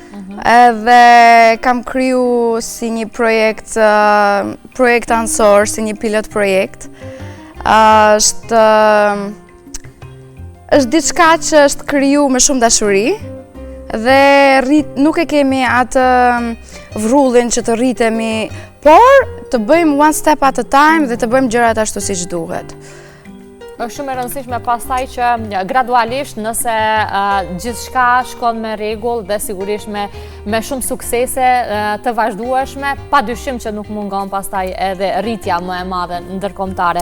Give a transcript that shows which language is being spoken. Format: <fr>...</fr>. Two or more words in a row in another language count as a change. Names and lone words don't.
<sq>Edhe kam kriju si një projekt ansor, si një pilot projekt. Është diçka që është kriju me shumë dashuri dhe nuk e kemi atë vrullin që të rritemi, por të bëjmë</sq> <en>one step at a time</en> <sq>dhe të bëjmë gjërat ashtu siç duhet. Është shumë e rëndësishme pastaj që gradualisht nëse gjithçka shkon me rregull dhe sigurisht me shumë suksese të vazhdueshme, padyshim që nuk mungon pastaj edhe rritja më e madhe ndërkombëtare.</sq>